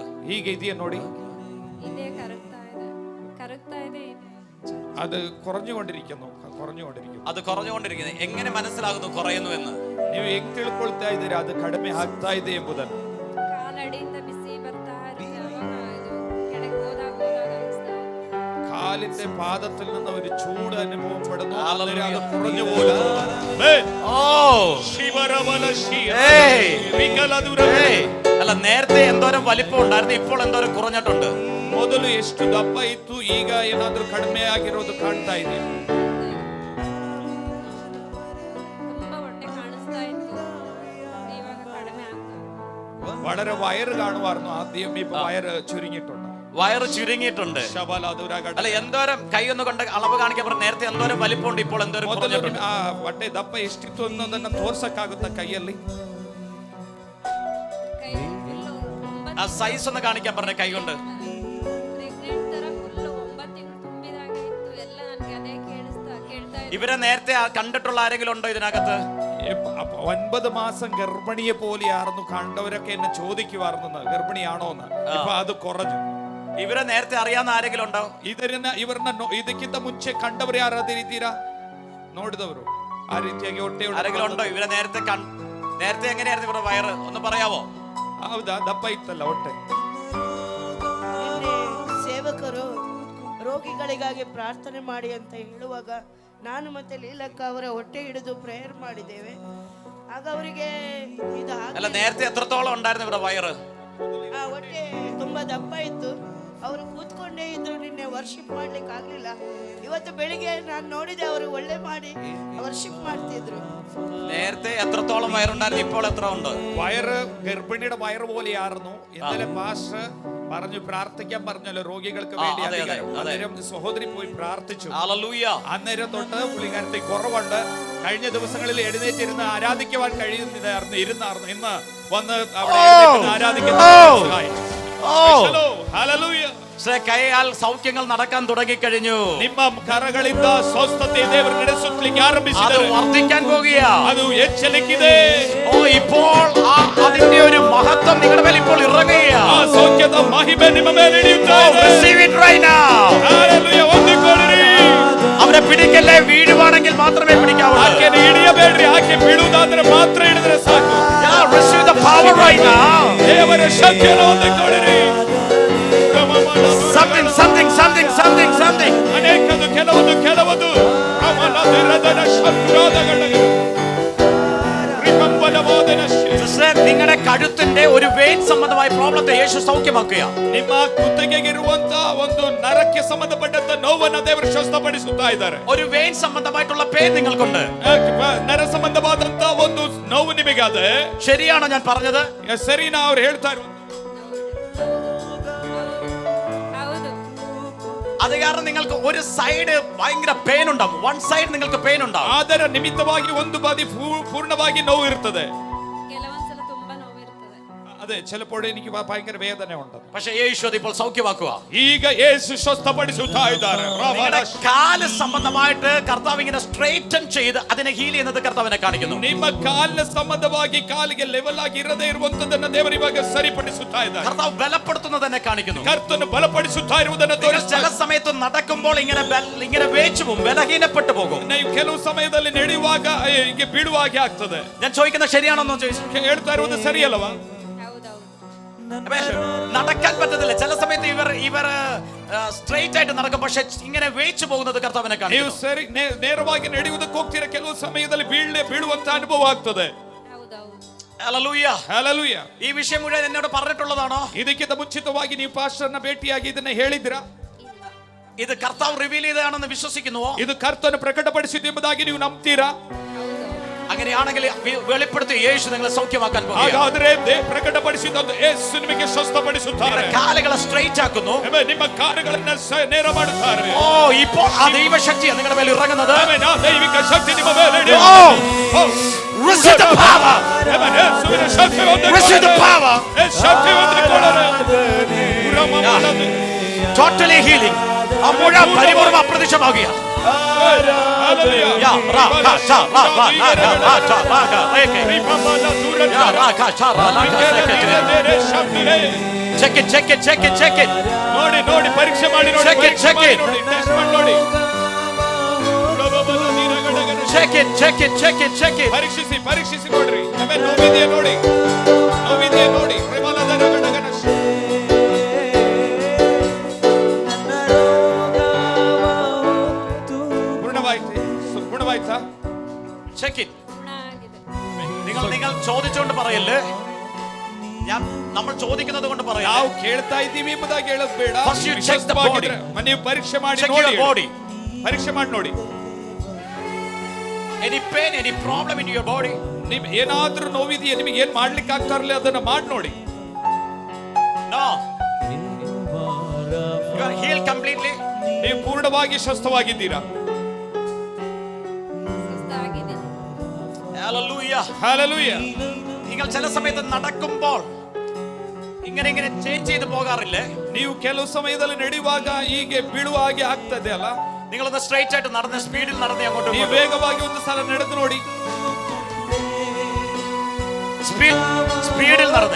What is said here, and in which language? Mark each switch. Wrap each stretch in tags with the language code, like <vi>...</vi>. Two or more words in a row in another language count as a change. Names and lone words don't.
<kn>ಹೀಗೆ ಇದೆಯಾ ನೋಡಿ.</kn> <ml>അത് കുറഞ്ഞുകൊണ്ടിരിക്കുന്നു. അത് കുറഞ്ഞുകൊണ്ടിരിക്കുന്നു. എങ്ങനെ മനസ്സിലാകുന്നു കുറയുന്നു എന്ന്?</ml> <kn>ನೀವು ಹೆಂಗ್ ತಿಳ್ಕೊಳ್ತಾ ಇದ್ದೀರಾ ಅದು ಕಡಿಮೆ ಆಗ್ತಾ ಇದೆ ಎಂಬುದನ್ನು?</kn> <ml>കാലിന്റെ പാദത്തിൽ നിന്ന് ഒരു ചൂട് അനുഭവപ്പെടുന്നു. അത് കുറഞ്ഞു പോകുന്നു. അല്ല, നേരത്തെ എന്തോരം വലിപ്പം ഉണ്ടായിരുന്നു, ഇപ്പോൾ എന്തോരം കുറഞ്ഞിട്ടുണ്ട്.</ml> <kn>ಮೊದಲು ಎಷ್ಟು ದಪ್ಪ ಇತ್ತು, ಈಗ ಏನಾದ್ರೂ ಕಡಿಮೆ ಆಗಿರೋದು ಕಾಣ್ತಾ ಇದೆ.</kn> <ml>വളരെ വയറ് കാണുമായിരുന്നു ആദ്യം, ഇപ്പൊ വയറ് ചുരുങ്ങിയിട്ടുണ്ട്. വയറ് ചുരുങ്ങിയിട്ടുണ്ട്. അല്ല, എന്തോരം കൈ ഒന്ന് കൊണ്ട് അളവ് കാണിക്കാൻ പറഞ്ഞു. നേരത്തെ എന്തോരം വലിപ്പമുണ്ട്, ഇപ്പോൾ എന്തോരം കുറഞ്ഞിട്ടുണ്ട്.</ml> <kn>ಹೊಟ್ಟೆ ದಪ್ಪ ಎಷ್ಟಿತ್ತು ಅನ್ನೋದನ್ನ ತೋರ್ಸಕ್ಕಾಗುತ್ತಾ ಕೈಯಲ್ಲಿ?</kn> <ml>ആ സൈസ് ഒന്ന് കാണിക്കാൻ പറഞ്ഞ കൈ കൊണ്ട്. ഇവരെ നേരത്തെ കണ്ടിട്ടുള്ള ആരെങ്കിലും ഉണ്ടോ ഇതിനകത്ത്? 9 മാസം ഗർഭിണിയെ പോലെയായിരുന്നു. കണ്ടവരൊക്കെ എന്നെ ചോദിക്കുവായിരുന്നു ഗർഭിണിയാണോ എന്ന്. ഇപ്പൊ അത് കുറഞ്ഞു. ഇവരെ നേരത്തെ അറിയാവുന്ന ആരെങ്കിലും ഉണ്ടോ?</ml> <kn>ಇದಕ್ಕಿಂತ ಮುಂಚೆ ಕಂಡವರು ಯಾರಾದ್ರೂ ಇದ್ದೀರಾ? ನೋಡಿದವರು ಆ ರೀತಿಯಾಗಿ ಹೊಟ್ಟೆ</kn> <ml>ആരെങ്കിലും ഉണ്ടോ? ഇവരെ നേരത്തെ എങ്ങനെയായിരുന്നു ഇവരുടെ വയറ്? ഒന്ന് പറയാവോ?</ml> <kn>ಹೌದಾ? ದಪ್ಪ ಇತ್ತಲ್ಲ ಹೊಟ್ಟೆ. ಸೇವಕರು ರೋಗಿಗಳಿಗಾಗಿ ಪ್ರಾರ್ಥನೆ ಮಾಡಿ ಅಂತ ಹೇಳುವಾಗ ನಾನು ಮತ್ತೆ ಲೀಲಕ್ಕ ಅವರ ಹೊಟ್ಟೆ ಹಿಡಿದು ಪ್ರೇಯರ್ ಮಾಡಿದ್ದೇವೆ. ಆಗ ಅವರಿಗೆ ಇದು</kn> <ml>അല്ല, നേരത്തെ എത്രത്തോളം ഉണ്ടായിരുന്നു ഇവരുടെ വയറ്?</ml> <kn>ಆ ಹೊಟ್ಟೆ ತುಂಬಾ ದಪ್ಪ ಇತ್ತು. ಅವರು ಕೂತ್ಕೊಂಡೇ ಇದ್ರು. ನಿನ್ನೆ ವರ್ಷಿಪ್ ಮಾಡ್ಲಿಕ್ಕೆ ಆಗ್ಲಿಲ್ಲ. ಇವತ್ತು ಬೆಳಿಗ್ಗೆ ನಾನು ನೋಡಿದೆ, ಅವರು ಒಳ್ಳೆ ಮಾಡಿ ವರ್ಷಿಪ್ ಮಾಡ್ತಿದ್ರು.</kn> <ml>നേരത്തെ എത്രത്തോളം വയറുണ്ടായിരുന്നു, ഇപ്പോൾ എത്ര ഉണ്ട്? വയറ് ഗർഭിണിയുടെ വയറ് പോലെയായിരുന്നു. ഇന്നലെ പാസ്റ്റർ പറഞ്ഞു, പ്രാർത്ഥിക്കാൻ പറഞ്ഞല്ലോ രോഗികൾക്ക് വേണ്ടി. അന്നേരം സഹോദരി പോയി പ്രാർത്ഥിച്ചു. അന്നേരം തൊട്ട് പുള്ളിക്കാരത്തെ കുറവുണ്ട്. കഴിഞ്ഞ ദിവസങ്ങളിൽ എഴുന്നേറ്റിരുന്ന് ആരാധിക്കുവാൻ കഴിയുന്നില്ലായിരുന്നു, ഇരുന്നായിരുന്നു. ഇന്ന് വന്ന് അവിടെ ആരാധിക്കുന്ന കൈയാൽ സൗഖ്യങ്ങൾ നടക്കാൻ തുടങ്ങിക്കഴിഞ്ഞു.</ml> <kn>ನಿಮ್ಮ ಕರಗಳಿಂದ ಸ್ವಸ್ಥತೆ ದೇವರು ನಡೆಸುತ್ತಲಿಕ್ಕೆ ಆರಂಭಿಸಿದ್ದಾರೆ.</kn> <ml>ಅದು വർദ്ധിക്കാൻ പോകുകയാ.</ml> <kn>ಅದು ಹೆಚ್ಚಲಿಕ್ಕಿದೆ.</kn> <ml>ഇപ്പോൾ അതിന്റെ ഒരു മഹത്വം നിങ്ങളുടെ മേൽ ഇപ്പോൾ ഇറങ്ങുകയാ.</ml> <kn>ಆ ಸೌಖ್ಯದ ಮಹಿಮೆ ನಿಮ್ಮ ಮೇಲೆ ಇಳಿಯುತ್ತಾ ಇದೆ.</kn> <en>Receive it right now.</en> <kn>Hallelujah. ಹೊಂದಿಕೊಳ್ಳಿರಿ.</kn> <ml>അവരെ പിടിക്കല്ലേ, വീഴുവാണെങ്കിൽ മാത്രമേ പിടിക്കാവൂ.</ml> <kn>ಆಕೆ ಹಿಡಿಯಬೇಡ್ರಿ, ಆಕೆ ಬೀಳುವುದಾದ್ರೆ ಮಾತ್ರ ಹಿಡಿದ್ರೆ ಸಾಕು.</kn> <en>Receive the power right now.</en> <kn>ದೇವರ ಶಕ್ತಿಯನ್ನು ಹೊಂದಿಕೊಳ್ಳಿರಿ.</kn> <en>Something. ಅನೇಕದು ಕೆಲವುದು ಅಮಲದಿರದನ ಶಬ್ದಗಳು ರಿಪಂಬಲವಾದನ</en> <ml>നിങ്ങളുടെ കഴുത്തിന്റെ ഒരു വെയിറ്റ് സംബന്ധമായ പ്രോബ്ലത്തെ യേശു സൗഖ്യമാക്കുക.</ml> <kn>ನಿಮ್ಮ ಕುತ್ತಿಗೆಗಿರುವಂತ ಒಂದು ನರಕ್ಕೆ ಸಂಬಂಧಪಟ್ಟಂತ ನೋವನ್ನು ದೇವರು ಸ್ವಸ್ಥಪಡಿಸುತ್ತಾ ಇದ್ದಾರೆ.</kn> <ml>ഒരു വെയിൻ സംബന്ധമായിട്ടുള്ള പെയിൻ നിങ്ങൾക്കുണ്ട്.</ml> <kn>ನರ ಸಂಬಂಧವಾದಂತ ಒಂದು ನೋವು ನಿಮಗಾದೆ.</kn> <ml>ശരിയാണോ ഞാൻ പറഞ്ഞത്?</ml> <kn>ಸರಿನಾ ಅವ್ರು ಹೇಳ್ತಾ ಇರುವುದು?</kn> <ml>അത് കാരണം നിങ്ങൾക്ക് ഒരു സൈഡ് ഭയങ്കര പെയിൻ ഉണ്ടാവും.</ml> <en>one side</en> <ml>നിങ്ങൾക്ക് പെയിൻ ഉണ്ടാവും.</ml> <kn>ಅದರ ನಿಮಿತ್ತವಾಗಿ ಒಂದು ಬದಿ ಪೂರ್ಣವಾಗಿ ನೋವು ಇರುತ್ತದೆ.</kn> <ml>അതെ, ചിലപ്പോൾ എനിക്ക് ഭയങ്കര വേദന ഉണ്ട്. പക്ഷേ യേശു ഇപ്പോൾ സൗഖ്യമാക്കുക.</ml> <kn>ಈಗ യേശു സ്വസ്ഥಪಡಿಸುತ್ತಾ ಇದ್ದಾರೆ.</kn> <ml>കാല് സംബന്ധമായിട്ട് കർത്താവ് ഇങ്ങനെ സ്ട്രൈറ്റൻ ചെയ്ത് അതിനെ ഹീൽ ചെയ്യുന്നത് കർത്താവിനെ കാണിക്കുന്നു.</ml> <kn>ನಿಮ್ಮ ಕಾಲಿನ ಸಂಬಂಧವಾಗಿ ಕಾಲಿಗೆ ಲೆವೆಲ್ ಆಗಿ ಇರದೇ ಇರುವಂತದನ್ನು ದೇವರು ಇವಾಗ ಸರಿಪಡಿಸುತ್ತಾ ಇದ್ದಾರೆ.</kn> <ml>കർത്താവ് ബലപ്പെടുത്തുന്നതിനെ കാണിക്കുന്നു.</ml> <kn>ಕರ್ತನು ಬಲಪಡಿಸುತ್ತಾ ಇರುವುದನ್ನು ತೋರಿಸ್ತಾ.</kn> <ml>ചില സമയത്ത് നടക്കുമ്പോൾ ഇങ്ങനെ വേച്ചു പോകും, ബലഹീനപ്പെട്ടു പോകും.</ml> <kn>ನೀವು ಕೆಲವು ಸಮಯದಲ್ಲಿ ನಡೆಯುವಾಗ ಹೀಗೆ ಬೀಳುವಾಗೆ ಆಗ್ತದೆ.</kn> <ml>ഞാൻ ചോദിക്കുന്നത് ശരിയാണോ ചോദിച്ചു?</ml> <kn>ಹೇಳ್ತಾ ಇರುವುದು ಸರಿಯಲ್ಲವಾ?</kn> <ml>നടക്കാൻ പറ്റത്തില്ല. ചില സമയത്ത് ഇവർ സ്ട്രൈറ്റ് ആയിട്ട് നടക്കും, പക്ഷെ ഇങ്ങനെ വേച്ചു പോകുന്നത് കർത്താവിനെ</ml> <kn>ನೀವು</kn> <ml>കാണിക്കുന്നു.</ml> <kn>ಸರಿ ನೇರವಾಗಿ ನಡೆಯುವುದಕ್ಕೆ ಹೋಗ್ತೀರಾ, ಕೆಲವು ಸಮಯದಲ್ಲಿ ಬೀಳುವಂತ ಅನುಭವ ಆಗ್ತದೆ.</kn> <ml>ഹല്ലേലൂയ.</ml> <kn>ಹಲ್ಲೆಲೂಯಾ.</kn> <ml>ഈ വിഷയം മുഴുവൻ എന്നോട് പറഞ്ഞിട്ടുള്ളതാണോ?</ml> <kn>ಇದಕ್ಕಿಂತ ಮುಂಚಿತವಾಗಿ ನೀವು ಪಾಸ್ಟರ್ನ ಭೇಟಿಯಾಗಿ ಇದನ್ನ ಹೇಳಿದ್ರಾ?</kn> <ml>ഇത് കർത്താവ് റിവീൽ ചെയ്തതാണെന്ന് വിശ്വസിക്കുന്നുവോ?</ml> <kn>ಇದು ಕರ್ತನು ಪ್ರಕಟಪಡಿಸಿದ್ದು ಎಂಬುದಾಗಿ ನೀವು ನಂಬ್ತೀರಾ?</kn> <ml>അങ്ങനെയാണെങ്കിൽ വെളിപ്പെടുത്തി യേശു നിങ്ങളെ സൗഖ്യമാക്കാൻ പോകുന്നു.</ml> <kn>ಹಾಗಾದ್ರೆ ಪ್ರಕಟಪಡಿಸಿದಂತ ಯೇಸು ನಿಮಗೆ ಸ್ವಸ್ಥಪಡಿಸುತ್ತಾರೆ.</kn> <ml>കാലുകളെ സ്ട്രൈറ്റ് ആക്കുന്നു.</ml> <kn>ನಿಮ್ಮ ಕಾಲುಗಳನ್ನು ನೇರ ಮಾಡುತ್ತಾರೆ.</kn> <ml>ഓ, ഇപ്പോൾ ആ ദൈവശക്തി നിങ്ങളുടെ മേൽ ഇറങ്ങുന്നത്.</ml> <kn>ಆ ದೈವಿಕ ಶಕ್ತಿ ನಿಮ್ಮ ಮೇಲೆ ಇಳಿಯುತ್ತದೆ.</kn> <en>Receive the power.</en> <kn>ಯೇಸುವಿನ ಶಕ್ತಿ</kn> <en>Receive the power.</en> <kn>ಶಕ್ತಿ ಹೊಂದಿಕೊಳ್ಳೋಣ.</kn> <en>Totally healing.</en> <ml>ആ മുഴ പരിപൂർണ്ണ അപ്രത്യക്ഷമാകുക.</ml> <kn>ನೋಡಿ ಪರೀಕ್ಷೆ ಮಾಡಿ ನೋಡಿ. ಪರೀಕ್ಷಿಸಿ ನೋಡ್ರಿ. ನೋವಿದೆಯಾ ನೋಡಿ. ಗುಣವಾಯ್ತಾ?</kn> <en>check it.</en> <ml>നിങ്ങൾ ചോദിച്ചുകൊണ്ട് പറയല്ലേ, നമ്മൾ ചോദിക്കുന്നത് കൊണ്ട് പറയാം.</ml> <kn>ನಾವು ಕೇಳ್ತಾ ಇದ್ದೀವಿ ಎಂಬುದಾಗಿ ಹೇಳೋದು ಬೇಡ.</kn> <en>First you check the body.</en> <kn>ನೀವು ಪರೀಕ್ಷೆ ಮಾಡಿ</kn> <en>Check your body.</en> <kn>ಪರೀಕ್ಷೆ ಮಾಡಿ ನೋಡಿ.</kn> <en>Any pain, any problem in your body?</en> <kn>ನಿಮಗೆ ಏನಾದ್ರೂ ನೋವಿದೆಯಾ, ನಿಮಗೆ ಏನ್ ಮಾಡ್ಲಿಕ್ಕೆ ಆಗ್ತಾ ಇರಲಿಲ್ಲ, ಅದನ್ನ ಮಾಡಿ ನೋಡಿ.</kn> <en>No. You are healed completely.</en> <kn>ನೀವು ಪೂರ್ಣವಾಗಿ ಸ್ವಸ್ಥವಾಗಿದ್ದೀರಾ.</kn> <en>Hallelujah. Hallelujah.</en> <ml>നിങ്ങൾ ചില സമയത്ത് നടക്കുമ്പോൾ ഇങ്ങനെ ചേഞ്ച് ചെയ്ത് പോകാറില്ലേ?</ml> <kn>ನೀವು ಕೆಲವು ಸಮಯದಲ್ಲಿ ನಡೆಯುವಾಗ ಹೀಗೆ ಬೀಳುವ ಹಾಗೆ ಆಗ್ತದೆ ಅಲ್ಲ?</kn> <ml>നിങ്ങളൊന്ന് സ്ട്രൈറ്റ് ആയിട്ട് നടന്ന് സ്പീഡിൽ നടന്ന് അങ്ങോട്ട്</ml> <kn>ನೀವು ವೇಗವಾಗಿ ಒಂದು ಸಲ ನಡೆದು ನೋಡಿ.</kn> <ml>സ്പീഡിൽ നടന്ന്</ml>